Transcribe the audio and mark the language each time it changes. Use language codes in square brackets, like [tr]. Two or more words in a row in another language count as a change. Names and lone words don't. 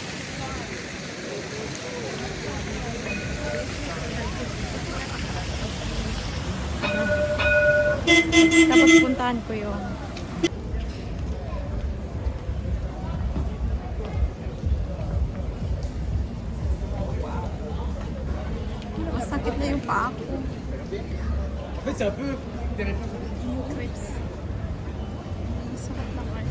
[tl] Tapos puntahan ko yun. Masakit na yung paa ko. [fr] En fait, c'est un peu des réponses. [tl] Trips. Masakit na guys.